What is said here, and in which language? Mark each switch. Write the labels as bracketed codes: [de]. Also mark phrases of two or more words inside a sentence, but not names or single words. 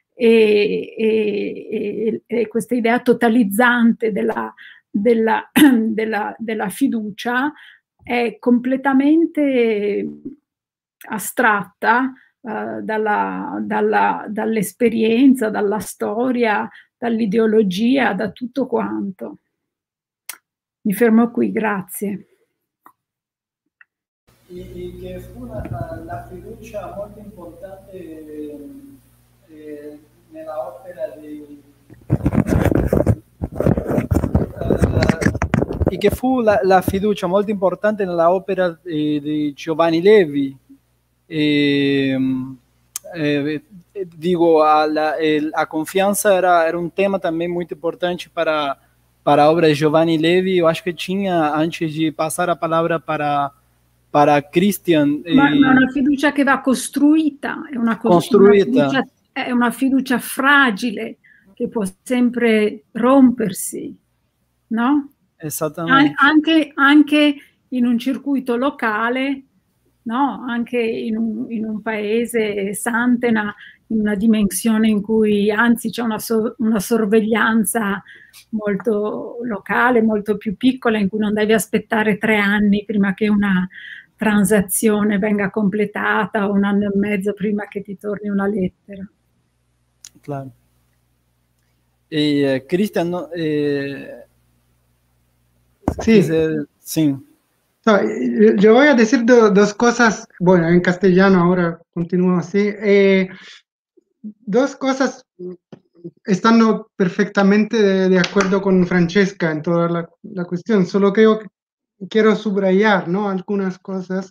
[it] E questa idea totalizzante della fiducia è completamente astratta dall'esperienza, dalla storia, dall'ideologia, da tutto quanto. Mi fermo qui, grazie. [es] Y que fue la [it] fiducia molto importante nella opera e che fu la fiducia molto importante nella opera di Giovanni Levi. [pt] Digo, a confiança era um tema também muito importante para a obra de Giovanni Levi. Eu acho que tinha, antes de passar a palavra para Christian... [it] Ma è una fiducia che va costruita, è una fiducia fragile, che può sempre rompersi, no? Esattamente. Anche in un circuito locale, no? Anche in un paese santena, in una dimensione in cui anzi c'è una sorveglianza molto locale, molto più piccola, in cui non devi aspettare 3 anni prima che una transazione venga completata, o 1 anno e mezzo prima che ti torni una lettera. [es] Claro. Cristian, no, sí. Sí. No, yo voy a decir dos cosas, bueno, en castellano ahora continúo así. 2 cosas estando perfectamente de acuerdo con Francesca en toda la cuestión, solo que quiero subrayar, ¿no?, algunas cosas.